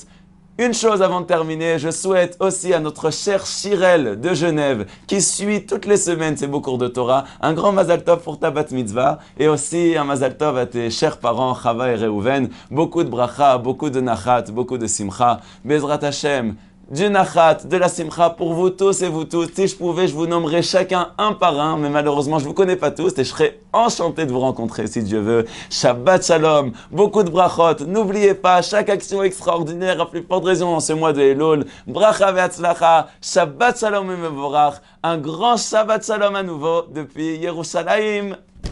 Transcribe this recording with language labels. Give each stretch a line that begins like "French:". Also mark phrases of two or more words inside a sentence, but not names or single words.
French: Une chose avant de terminer, je souhaite aussi à notre cher Shirel de Genève, qui suit toutes les semaines ces beaux cours de Torah, un grand
Hebrew: מזל טוב
French: pour ta
Hebrew: בת מצווה,
French: et aussi un
Hebrew: מזל טוב
French: à tes chers parents, Chava et Reuven. Beaucoup de bracha, beaucoup de nachat, beaucoup de simcha.
Hebrew: בעזרת השם,
French: du nachat, de la simcha pour vous tous et vous toutes. Si je pouvais, je vous nommerais chacun un par un, mais malheureusement, je ne vous connais pas tous et je serais enchanté de vous rencontrer si Dieu veut.
Hebrew: שבת שלום,
French: beaucoup de brachot. N'oubliez pas, chaque action extraordinaire, à plus forte raison en ce mois de Elul.
Hebrew: ברכה והצלחה, שבת שלום et mevorach.
French: Un grand
Hebrew: שבת שלום
French: à nouveau depuis Yerushalayim.